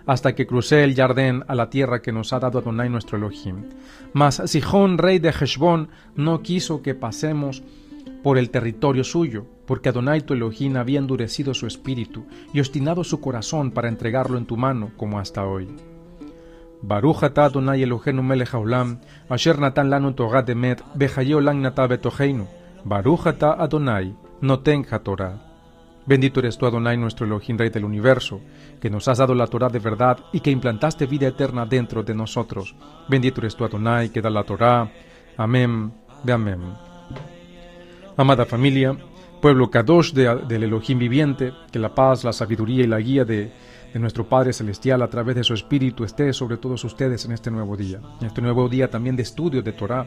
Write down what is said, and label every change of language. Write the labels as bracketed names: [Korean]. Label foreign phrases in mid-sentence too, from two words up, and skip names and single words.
[Spanish] hasta que crucé el Jardín a la tierra que nos ha dado Adonai nuestro Elohim. Mas Sihón, rey de Heshbón, no quiso que pasemos por el territorio suyo, porque Adonai tu Elohim había endurecido su espíritu y obstinado su corazón para entregarlo en tu mano, como hasta hoy. [Hebrew] ברוך אתה אדני אלהינו מלך העולם אשר נתן לנו תורה אמת בחיי עולם נתן בתוכנו. ברוך אתה אדני נותן התורה. [Spanish] Bendito eres tú, Adonai, nuestro Elohim, Rey del universo, que nos has dado la Torah de verdad y que implantaste vida eterna dentro de nosotros. Bendito eres tú, Adonai, que da la Torah. Amén, de amén. Amada familia, pueblo Kadosh del Elohim viviente, que la paz, la sabiduría y la guía de nuestro Padre Celestial a través de su Espíritu esté sobre todos ustedes en este nuevo día también de estudio de Torah.